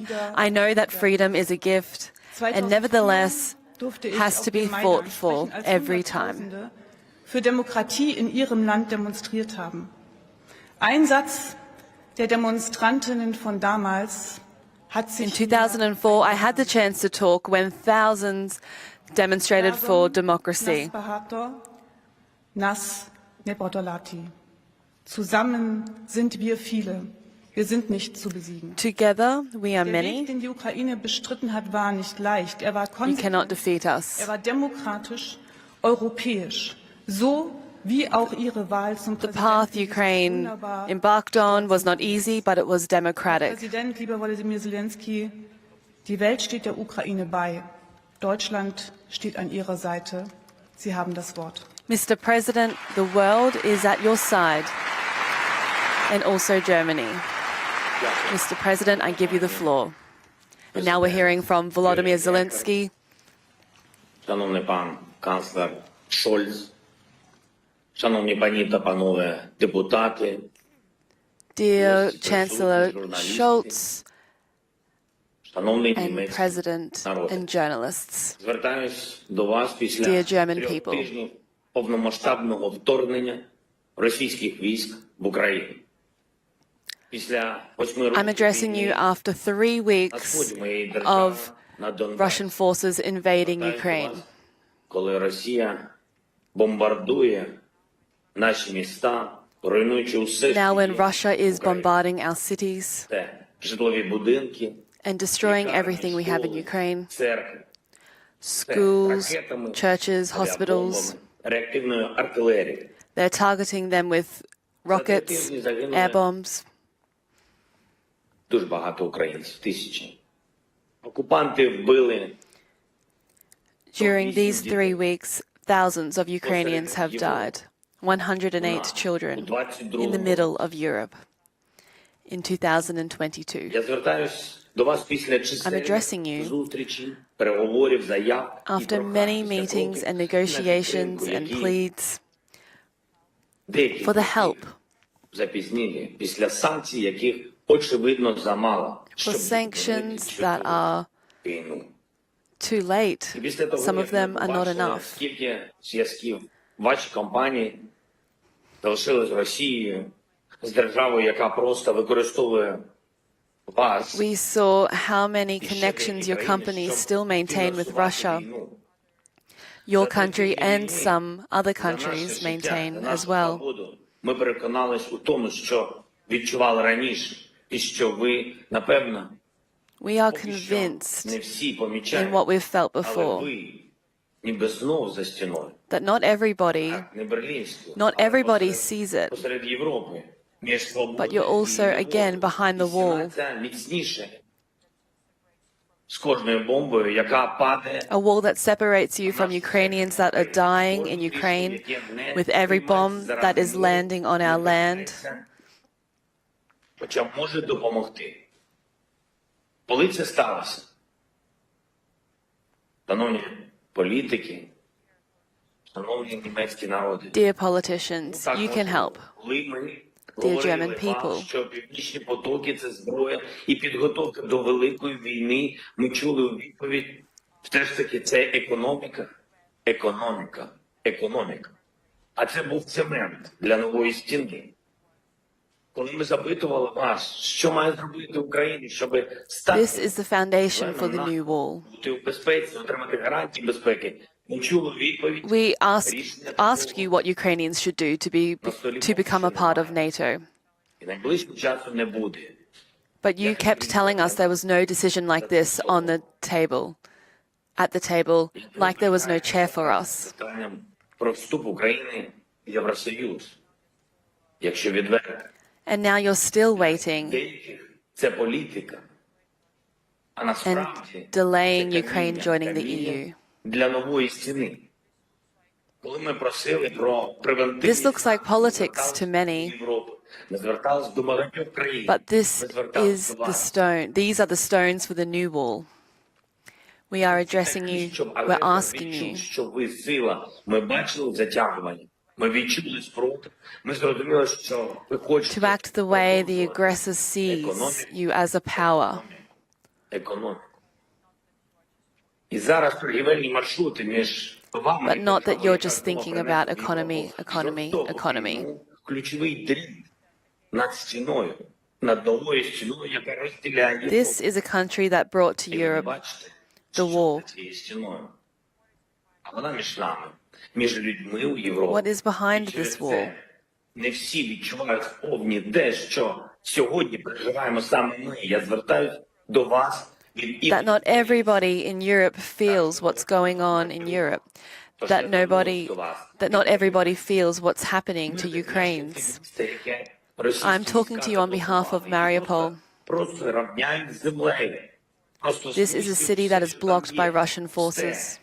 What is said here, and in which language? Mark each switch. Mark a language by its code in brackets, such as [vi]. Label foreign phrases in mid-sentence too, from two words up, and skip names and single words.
[en] I know that freedom is a gift, and nevertheless has to be fought for every time. [de] Für Demokratie in ihrem Land demonstriert haben. Ein Satz der Demonstrantinnen von damals hat [en] In [de] sich [en] 2004, I had the chance to talk when thousands demonstrated for democracy. [uk] Нас не подолати. [de] Zusammen sind wir viele. Wir sind nicht zu besiegen. [en] Together, we are [de] Der Weg, [en] many. [de] den die Ukraine bestritten hat, war nicht leicht. Er war [en] You cannot [de] konsequent, [en] defeat us. [de] er war demokratisch, europäisch. So wie auch ihre Wahl zum [en] The path [de] Präsidenten. [en] Ukraine embarked on was not easy, but it was democratic. [de] Präsident, lieber Volodymyr Zelenskyy, die Welt steht der Ukraine bei. Deutschland steht an ihrer Seite. Sie haben das Wort. [en] Mr. President, the world is at your side, and also Germany. Mr. President, I give you the floor. And now we're hearing from Volodymyr Zelenskyy. [uk] Шановний пан канцлер Шольц, шановні пані та панове депутати, [en] Dear Chancellor Scholz [uk] шановний [en] and [uk] німецький [en] President [uk] народ, [en] and journalists, [uk] звертаюсь до вас після [en] Dear German [uk] 3 [en] people. [uk] тижнів повномасштабного вторгнення російських військ в Україну. Після 8 років [en] I'm addressing you [uk] війни [en] after 3 [uk] на [en] weeks [uk] сході моєї держави, [en] of [uk] на Донбасі. [en] Russian forces invading [uk] Звертаюсь до [en] Ukraine. [uk] вас, коли Росія бомбардує наші міста, руйнуючи усе, [en] Now, when [uk] що є [en] Russia is [uk] в Україні. [en] bombarding our cities [uk] Це житлові будинки, [en] and destroying [uk] лікарні, [en] everything we have in [uk] школи, [en] Ukraine, [uk] церкви, це [en] schools, [uk] ракетами, [en] churches, hospitals, [uk] авіабомбами, реактивною артилерією. [en] they're targeting them with rockets, air bombs. [uk] Дуже багато українців, тисячі. Окупанти вбили [en] During these 3 weeks, thousands of Ukrainians have died, 108 children in the middle of Europe in 2022. [uk] Я звертаюсь до вас після [en] I'm addressing you [uk] чисельних зустрічей, переговорів, заяв і [en] After [uk] прохань [en] many [uk] після [en] meetings [uk] кроків [en] and [uk] на [en] negotiations [uk] підтримку, [en] and [uk] які [en] pleads [uk] деякі [en] for the help, [uk] запізнілі після санкцій, яких очевидно замало, [en] for [uk] щоб [en] sanctions [uk] зупинити [en] that are [uk] війну. [en] too late. [uk] І після того, [en] Some of [uk] як ми [en] them are not [uk] побачили, [en] enough. [uk] скільки зв'язків ваші компанії залишили з Росією, з державою, яка просто використовує вас. [en] We saw how many [uk] і ще [en] connections [uk] деякі [en] your [uk] країни, [en] companies [uk] щоб [en] still maintain with [uk] фінансувати [en] Russia, [uk] війну. [en] your [uk] За [en] country [uk] такі [en] and [uk] війни, [en] some other [uk] за наше [en] countries [uk] життя, [en] maintain [uk] за [en] as [uk] нашу [en] well. [uk] свободу. Ми переконались у тому, що відчували раніше, і що ви, напевно, [en] We are [uk] поки що [en] convinced [uk] не всі [en] in [uk] помічають, [en] what we've felt [uk] але [en] before, [uk] ви ніби знов за стіною. [en] that not everybody, [uk] Не берлінською, [en] not [uk] але [en] everybody [uk] посеред- [en] sees it, [uk] посеред Європи, між [en] but [uk] свободою [en] you're also [uk] і [en] again [uk] любов'ю. [en] behind the [uk] І [en] wall, [uk] стіна ця міцніше з кожною бомбою, яка падає. [en] a wall that separates you from Ukrainians that are dying in Ukraine, with every bomb that is landing on our land. [uk] Хоча може допомогти. Коли це сталося? Шановні політики, шановні німецькі народи. [en] Dear politicians, you can help. [uk] Коли ми [en] Dear [uk] говорили [en] German [uk] вам, [en] people. [uk] що північні потоки – це зброя і підготовка до великої війни, ми чули у відповідь, все ж таки це економіка, економіка, економіка. А це був цемент для нової стіни. Коли ми запитували вас, що має зробити Україна, щоб стати [en] This is the foundation for the new wall. [uk] бути у безпеці, отримати гарантії безпеки, ми чули відповідь. [en] We asked you what Ukrainians should do to become a part of NATO. [uk] І найближчим часом не буде. [en] But you kept telling us there was no decision like this on the table, at the table, like there was no chair for us. [uk] Питанням про вступ України в Євросоюз. Якщо відверто, [en] And now you're still waiting [uk] деяких це політика. А [en] and [uk] насправді [en] delaying [uk] це [en] Ukraine joining the EU. [uk] для нової стіни. Коли ми просили про превентивність, [en] This looks like politics to many, [uk] ми звертались до багатьох країн. [en] but this [uk] Ми звертались [en] is [uk] до [en] the [uk] вас. [en] stone. These are the stones for the new wall. We are addressing you. [uk] Щоб [en] We're [uk] агресор [en] asking [uk] відчув, [en] you [uk] що ви сила. Ми бачили затягування. Ми відчули спротив. Ми зрозуміли, що ви хочете [en] to act the way the [uk] продовжувати [en] aggressor sees you as a power. [uk] економіку. І зараз торгівельні маршрути між вами [en] But not that you're just thinking about [uk] принесли [en] economy, [uk] жорстоку [en] economy. [uk] війну, ключовий дріт над стіною, над новою стіною, яка розділяє [en] This is a country that brought to [uk] І ви [en] Europe [uk] бачите, [en] the [uk] що [en] wall. [uk] за цією стіною. А вона між нами, між людьми у Європі. [en] What is behind [uk] І через [en] this wall? [uk] це не всі відчувають сповні те, що сьогодні переживаємо саме ми. Я звертаюсь до вас від [en] That not everybody in Europe feels what's going on in Europe. That not everybody feels what's happening to Ukrainians. I'm talking to you on behalf of Mariupol. This is a city that is blocked by Russian forces.